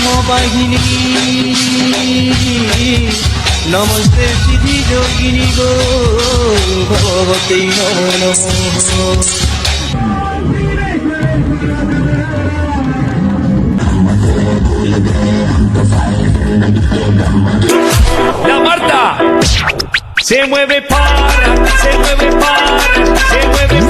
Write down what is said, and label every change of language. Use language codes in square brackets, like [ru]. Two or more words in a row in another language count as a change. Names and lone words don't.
[sa] বাহিনী নমস্তে সিদ্ধি যোগিনী গো ভগবতী নমো নমঃ। [es] La Marta se mueve para, se mueve para, se mueve